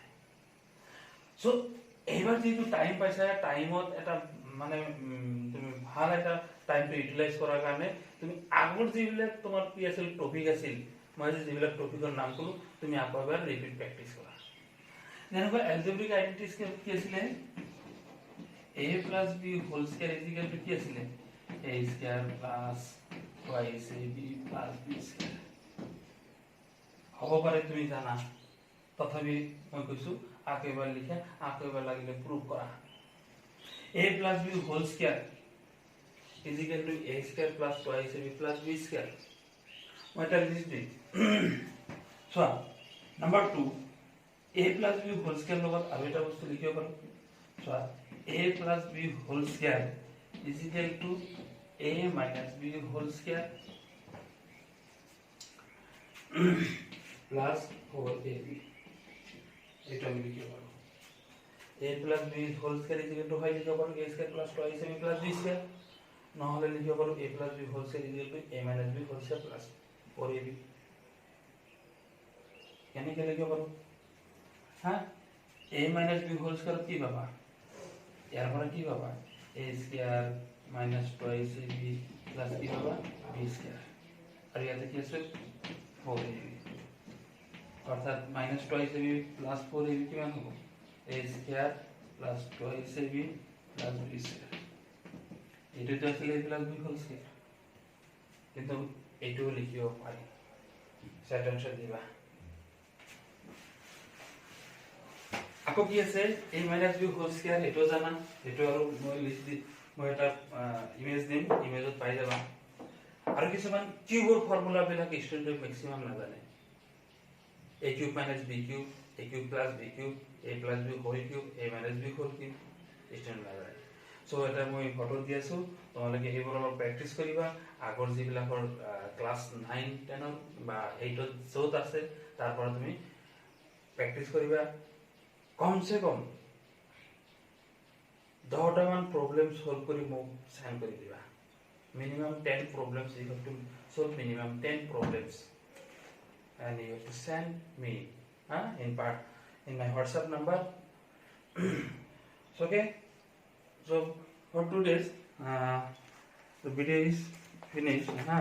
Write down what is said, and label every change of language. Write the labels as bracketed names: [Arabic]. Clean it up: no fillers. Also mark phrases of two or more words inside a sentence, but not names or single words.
[Assamese] সো এইবাৰ যিটো টাইম পাইছা, টাইমত এটা মানে তুমি ভাল এটা টাইমটো ইউটিলাইজ কৰাৰ কাৰণে তুমি আগৰ যিবিলাক তোমাৰ কি আছিল টপিক আছিল, মই যিবিলাক টপিকৰ নাম ক'লো তুমি আকৌ এবাৰ [English] repeat practice [Assamese] কৰা। যেনেকৈ [English] algebraic identities [Assamese] কি আছিলে, [English] a plus b whole square is equal to [Assamese] কি আছিলে, [English] a square plus twice ab plus b square। [Assamese] হ'ব পাৰে তুমি জানা, তথাপি মই কৈছো আকৌ এবাৰ লিখা, আকৌ এবাৰ লাগিলে প্ৰুভ কৰা। [English] a plus b whole square is equal to a square plus twice ab plus b square। [Assamese] মই এটা লিষ্ট দিম চোৱা। নাম্বাৰ 2 [English] a plus b whole square [Assamese] লগত আৰু এটা বস্তু লিখিব পাৰো চোৱা, [English] a plus b whole square is equal to a minus b whole square plus 4ab। [Assamese] এটা আমি লিখিব পাৰো [English] a plus b whole square is equal to [Assamese] হয় লিখিব পাৰো [English] a square plus twice ab plus b square, [Assamese] নহলে লিখিব পাৰো [English] a plus b whole square is equal to a minus b whole square plus 4ab। [Assamese] কেনেকৈ লিখিব পাৰো, [English] a minus b whole square [Assamese] কি পাবা, ইয়াৰ পৰা কি পাবা [English] a square minus twice ab plus [Assamese] কি পাবা [English] b square, [Assamese] আৰু ইয়াতে কি আছে [English] 4ab, অৰ্থাৎ minus twice ab plus 4ab [Assamese] কিমান হ'ব [English] a square plus twice ab plus b square। [Assamese] এইটোতো আছিলে [English] a plus b whole square, [Assamese] কিন্তু এইটোও লিখিব পাৰি। [English] set answer [Assamese] দিবা। আকৌ কি আছে [English] a minus b whole square, [Assamese] এটো জানা, এটো আৰু মই লিখি দি মই এটা ইমেজ দিম, ইমেজত পাই যাবা। আৰু কিছুমান কিউবৰ ফৰ্মুলা বিলাক [English] student maximum [Assamese] নাজানে, [English] a cube minus b cube, a cube plus b cube, a plus b whole cube, a minus b whole cube [Assamese] ষ্টুডেন্ট নাজানে। সো এটা মই ফটো দি আছো, তোমালোকে এইবোৰ অলপ প্ৰেক্টিছ কৰিবা। আগৰ যিবিলাকৰ ক্লাছ 9 10 বা 8 য'ত আছে তাৰ পৰা তুমি প্ৰেক্টিছ কৰিবা। কমসে কম 10টা মান [English] problem solve [Assamese] কৰি মোক সেন্ড কৰি দিবা। [English] মিনিমাম 10 problems you have to solve, minimum 10 problems, and you have to send me in my WhatsApp number. So, okay, so for today's the video is finished.